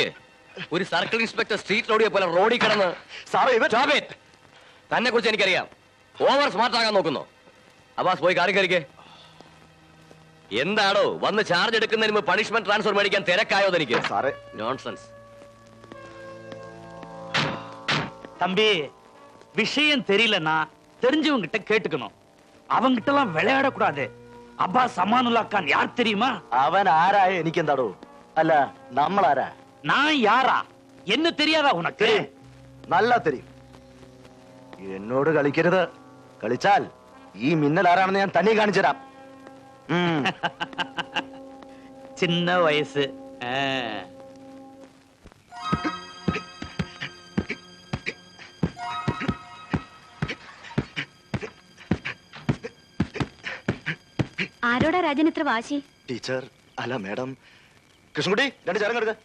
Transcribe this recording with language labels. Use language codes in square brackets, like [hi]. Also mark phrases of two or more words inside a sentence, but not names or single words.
[ml] ഒരു [en] circle inspector street [ml] റോഡിയെ പോലെ റോഡിൽ കിടന്ന് സാറേ ഇവൻ തന്നെ കുറിച്ച് എനിക്കറിയാം. [en] over smart [ml] ആകാൻ നോക്കുന്നു. അബ്ബാസ് പോയി കാറി കയറിക്കേ. എന്താണോ വന്ന് ചാർജ് എടുക്കുന്നതിന് മുമ്പ് [en] punishment transfer [ml] മേടിക്കാൻ തിരക്കായോ തനിക്ക്? സാറേ നോൺസെൻസ്. [ta] தம்பி, விஷயம் தெரியலன்னா தெரிஞ்சவங்க கிட்ட கேட்டுக்கணும். அவங்கிட்ட எல்லாம் விளையாடக்கூடாது. அப்பாஸ் அமானுல்லா கான் யார் தெரியுமா? [ml] അവൻ ആരായ എനിക്കെന്താടോ? അല്ല നമ്മളാരാ? [ta] நான் யாரா? என்ன தெரியாதா உனக்கு? நல்லா தெரியும். [ml] എന്നോട് കളിക്കരുത്. കളിച്ചാൽ ഈ മിന്നൽ ആരാണെന്ന് ഞാൻ തന്നെ കാണിച്ചു തരാം. [ta] சின்ன வயசு. [ml] ആരോടാ രാജൻ ഇത്ര വാശി? ടീച്ചർ അല്ല മാഡം. കൃഷ്ണൻകുട്ടി രണ്ട് ചേരം എടുക്ക.